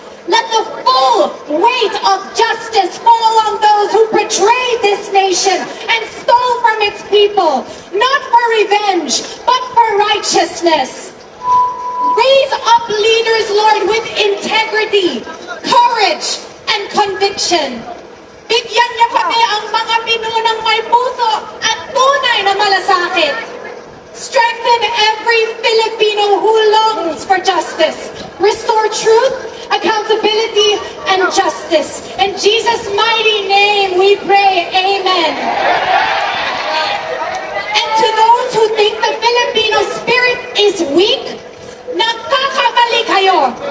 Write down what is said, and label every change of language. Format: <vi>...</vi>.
<en>Let the full weight of justice fall on those who betrayed this nation and stole from its people, not for revenge, but for righteousness. Raise up leaders, Lord, with integrity, courage, and conviction.</en> <tl>Bigyan niyo kami ang mga pinunang may puso at tunay na malasakit.</tl> <en>Strengthen every Filipino who longs for justice. Restore truth, accountability, and justice. In Jesus' mighty name we pray, amen. And to those who think the Filipino spirit is weak,</en> <tl>nagkakamali kayo.</tl>